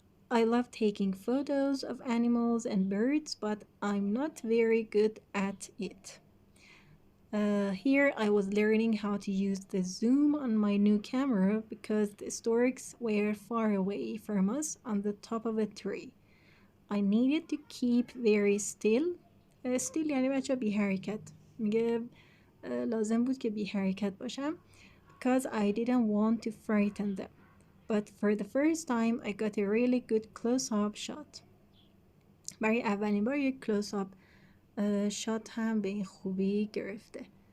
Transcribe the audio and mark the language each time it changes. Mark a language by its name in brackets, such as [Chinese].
[English] I love taking photos of animals and birds, but I'm not very good at it. Here I was learning how to use the zoom on my new camera because the storks were far away from us on the top of a tree. I needed to keep very still. [Persian] Still یعنی بچه بی حرکت. میگه لازم بود که بی حرکت باشم [English] because I didn't want to frighten them. But for the first time I got a really good close-up shot. [Persian] برای اولین بار یک close-up shot هم به این خوبی گرفته.